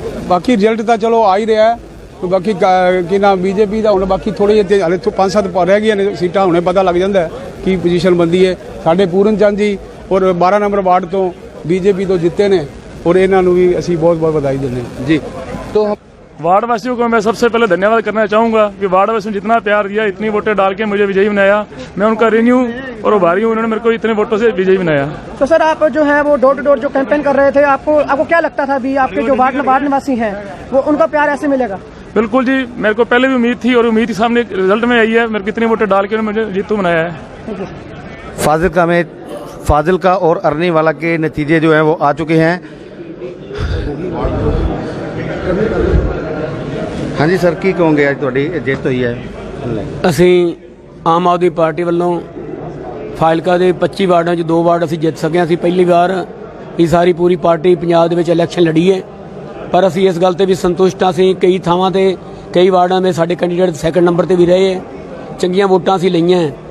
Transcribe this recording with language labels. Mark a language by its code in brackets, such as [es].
[pa] ਬਾਕੀ ਰਿਜ਼ਲਟ ਤਾਂ ਚਲੋ ਆ ਹੀ ਰਿਹਾ, ਬਾਕੀ ਕੀ ਨਾਮ ਬੀਜੇਪੀ ਦਾ ਹੁਣ ਬਾਕੀ ਥੋੜੇ ਜਿਹੇ ਹਾਲੇ 5-7 ਰਹਿ ਗਈਆਂ ਨੇ ਸੀਟਾਂ, ਹੁਣੇ ਪਤਾ ਲੱਗ ਜਾਂਦਾ ਕੀ ਪੋਜੀਸ਼ਨ ਬਣਦੀ ਹੈ। ਸਾਡੇ ਪੂਰਨ ਚੰਦ ਜੀ ਔਰ 12 ਨੰਬਰ ਵਾਰਡ ਤੋਂ ਬੀਜੇਪੀ ਤੋਂ ਜਿੱਤੇ ਨੇ और ਇਹਨਾਂ ਨੂੰ भी ਅਸੀਂ [hi] बहुत बहुत बधाई देते हैं जी। तो वार्ड वासियों को मैं सबसे पहले धन्यवाद करना चाहूँगा कि वार्ड वासियों ने जितना प्यार दिया, इतनी वोटें डाल के मुझे विजयी बनाया। मैं उनका ऋणी हूँ और आभारी हूँ, उन्होंने मेरे को इतने वोटों से विजयी बनाया। तो सर आप जो है वो डोर टू डोर जो कैंपेन कर रहे थे, आपको क्या लगता था भी आपके जो वार्ड निवासी हैं वो उनका प्यार ऐसे मिलेगा? बिल्कुल जी, मेरे को पहले भी उम्मीद थी और उम्मीद के सामने रिजल्ट में आई है। मेरे को इतनी वोटें डाल के मुझे जीतू बनाया है। फाजिलका और अरनीवाला के नतीजे जो हैं वो आ चुके हैं। [pa] हाँ जी सर, की कहोगे आज तुहाडी जिੱਤ ਹੋਈ ਹੈ? ਅਸੀਂ ਆਮ ਆਦਮੀ ਪਾਰਟੀ ਵੱਲੋਂ ਫਾਜ਼ਿਲਕਾ ਦੇ 25 ਵਾਰਡਾਂ 'ਚ 2 ਵਾਰਡ ਅਸੀਂ ਜਿੱਤ ਸਕੇ। ਅਸੀਂ ਪਹਿਲੀ ਵਾਰ ਇਹ ਸਾਰੀ ਪੂਰੀ ਪਾਰਟੀ ਪੰਜਾਬ ਦੇ ਵਿੱਚ ਇਲੈਕਸ਼ਨ ਲੜੀ ਹੈ, ਪਰ ਅਸੀਂ ਇਸ ਗੱਲ ਤੇ ਵੀ ਸੰਤੁਸ਼ਟ ਹਾਂ। ਅਸੀਂ ਕਈ ਥਾਵਾਂ ਤੇ ਕਈ ਵਾਰਡਾਂ ਦੇ ਸਾਡੇ ਕੈਂਡੀਡੇਟ ਸੈਕੰਡ ਨੰਬਰ ਤੇ ਵੀ ਰਹੇ ਹੈ, ਚੰਗੀਆਂ ਵੋਟਾਂ ਅਸੀਂ ਲਈਆਂ।